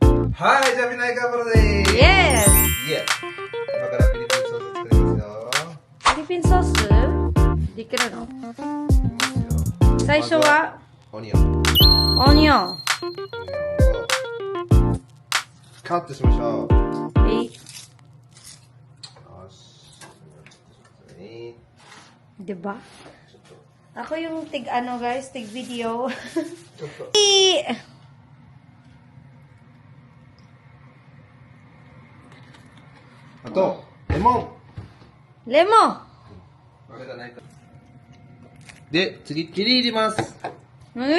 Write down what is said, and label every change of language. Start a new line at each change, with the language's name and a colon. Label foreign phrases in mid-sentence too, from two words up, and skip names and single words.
Japanese: はい、じゃあみんな、いかがでーす。
English: Yes!
Japanese: イエ今からフィリピンソース作りますよ。
English: Philippine sauce?
Filipino: Di ka no?
Japanese: いきますよ。最初はオニオン。オニオン。オニオンをカットしましょう。
English: Okay.
Japanese: よし。
Filipino: Diba?
Japanese: ちょっと、
Filipino: Ako yung guys, tig video.
Japanese: ちょっと。あと、レモン。レモン。これがないか。で、次、チリ入れます。何